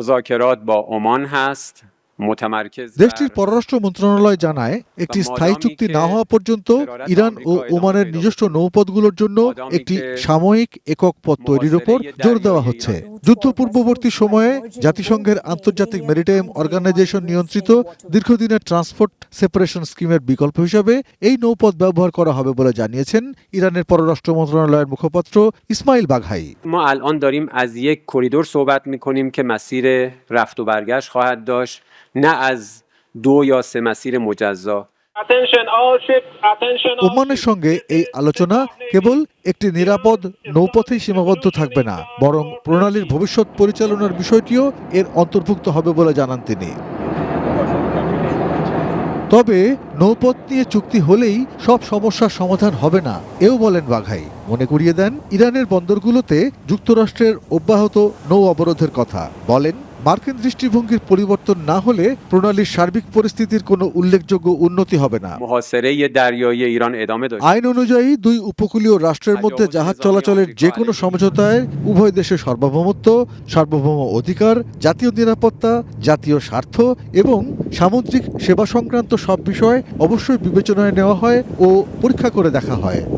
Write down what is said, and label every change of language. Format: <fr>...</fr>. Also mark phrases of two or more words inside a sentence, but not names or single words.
<bn>দেশটির পররাষ্ট্র মন্ত্রণালয় জানায়, একটি স্থায়ী চুক্তি না হওয়া পর্যন্ত ইরান ও ওমানের নিজস্ব নৌপথগুলোর জন্য একটি সাময়িক একক পথ তৈরির উপর জোর দেওয়া হচ্ছে। যুদ্ধ পূর্ববর্তী সময়ে জাতিসংঘের আন্তর্জাতিক</bn> <en>maritime organization</en> <bn>নিয়ন্ত্রিত দীর্ঘদিনের</bn> <en>transport separation</en> <bn>স্কিমের বিকল্প হিসাবে এই নৌপথ ব্যবহার করা হবে বলে জানিয়েছেন ইরানের পররাষ্ট্র মন্ত্রণালয়ের মুখপাত্র ইসমাইল বাঘাই।</bn> <fa>ما الان داریم از یک کریدور صحبت می‌کنیم که مسیر رفت و برگشت خواهد داشت، نه از دو یا سه مسیر مجزا.</fa> <bn>ওমানের সঙ্গে এই আলোচনা কেবল একটি নিরাপদ নৌপথেই সীমাবদ্ধ থাকবে না, বরং প্রণালীর ভবিষ্যৎ পরিচালনার বিষয়টিও এর অন্তর্ভুক্ত হবে বলে জানান তিনি। তবে নৌপথ নিয়ে চুক্তি হলেই সব সমস্যার সমাধান হবে না এও বলেন বাঘাই। মনে করিয়ে দেন ইরানের বন্দরগুলোতে যুক্তরাষ্ট্রের অব্যাহত নৌ অবরোধের কথা। বলেন, মার্কিন দৃষ্টিভঙ্গির পরিবর্তন না হলে প্রণালীর সার্বিক পরিস্থিতির কোনো উল্লেখযোগ্য উন্নতি হবে না।</bn> <fa>محاصره دریایی ایران ادامه داشت.</fa> <bn>আইন অনুযায়ী দুই উপকূলীয় রাষ্ট্রের মধ্যে জাহাজ চলাচলের যে কোনো সমঝোতায় উভয় দেশের সার্বভৌমত্ব, সার্বভৌম অধিকার, জাতীয় নিরাপত্তা, জাতীয় স্বার্থ এবং সামুদ্রিক সেবা সংক্রান্ত সব বিষয় অবশ্যই বিবেচনায় নেওয়া হয় ও পরীক্ষা করে দেখা হয়।</bn>